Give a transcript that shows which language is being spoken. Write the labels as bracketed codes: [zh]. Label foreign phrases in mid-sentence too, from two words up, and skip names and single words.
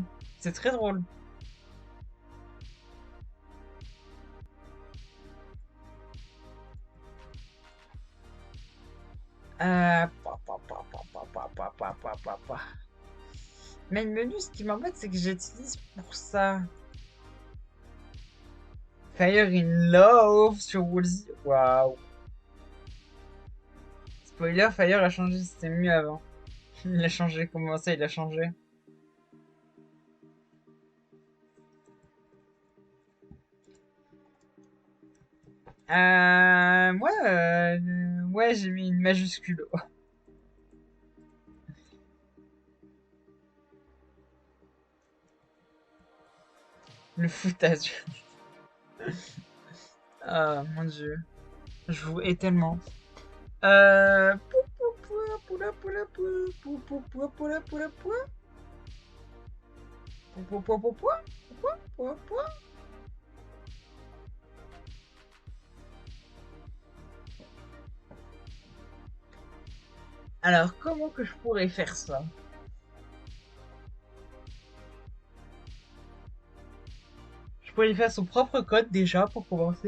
[fr] C'est très drôle. Pa. Mais le menu, ce qui m'embête, c'est que j'utilise pour ça. Fire in Love sur Woolsey. Waouh. Spoiler, Fire a changé, c'était mieux avant. Il a changé, comment ça, il a changé? Ouais, j'ai mis une majuscule. Le foutage. Ah, mon dieu. Je vous hais tellement. Pou, pou, pou, poula, poula, pou, pou, pou, pou, poula, poula, pou. Pou, pou, pou, pou, pou, pou, pou, pou. Alors, comment que je pourrais faire ça? Je pourrais faire son propre code déjà pour commencer.